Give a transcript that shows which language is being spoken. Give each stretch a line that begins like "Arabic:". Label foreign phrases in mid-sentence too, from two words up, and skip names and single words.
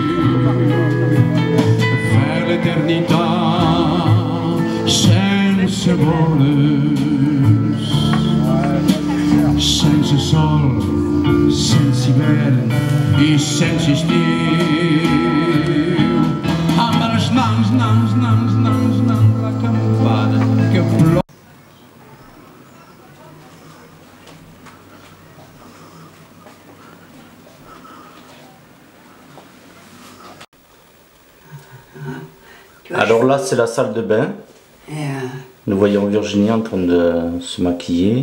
Catalan: vers l'eternitat sense boles, sense sol, sense hivern i sense estiu, amb els nans, la campana que plou.
French: Alors là, c'est la salle de bain. Nous voyons Virginie en train de se maquiller.